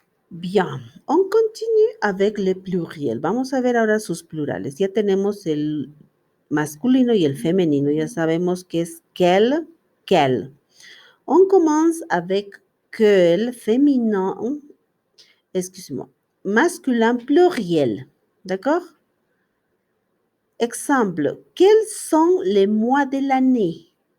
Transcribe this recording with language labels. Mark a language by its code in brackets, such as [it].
[fr] Bien, on continue avec le pluriel. [es] Vamos a ver ahora sus plurales. Ya tenemos el masculino y el femenino. Ya sabemos que es quel, quel. [fr] On commence avec quel féminin, excuse-moi, masculin pluriel. D'accord? Exemple, quels sont les mois de l'année?